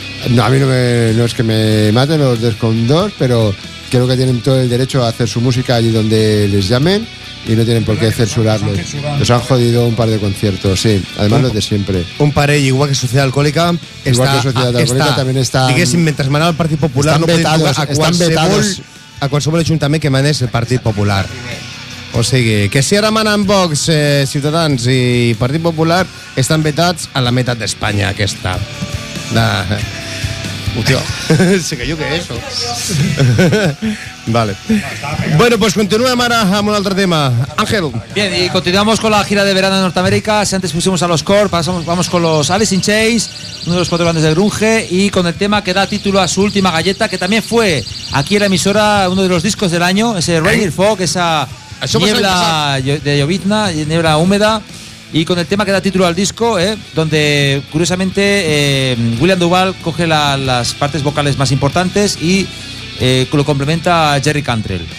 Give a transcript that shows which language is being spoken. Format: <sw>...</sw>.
<es>No, a mí no es que me maten los descondos, pero creo que tienen todo el derecho a hacer su música allí donde les llamen y no tienen por qué censurarles. Nos han jodido un par de conciertos, sí, además los de siempre. Un par, igual que Sociedad Alcohólica. También está. Mientras mandan al Partido Popular, están vetados a cualquier ayuntamiento que mandes el Partido Popular.</es> <ca>O sigui, que si ara manen Vox, Ciutadans i Partit Popular, estan vetats a la meitat d'Espanya, aquesta. Hòstia, sé que jo què és.</ca> <es>Vale.</es> <ca>Bueno, pues continuem ara amb un altre tema.</ca> <es>Ángel. Bien, y continuamos con la gira de verano en Norteamérica. Si antes pusimos a los Core, vamos con los Alice in Chains, uno de los cuatro grandes de grunge, y con el tema que da título a su última galleta, que también fue aquí en la emisora uno de los discos del año, ese Rain Your Fog, esa... niebla de llovizna, niebla húmeda, y con el tema que da título al disco, donde curiosamente William Duvall coge las partes vocales más importantes y lo complementa a Jerry Cantrell.</es>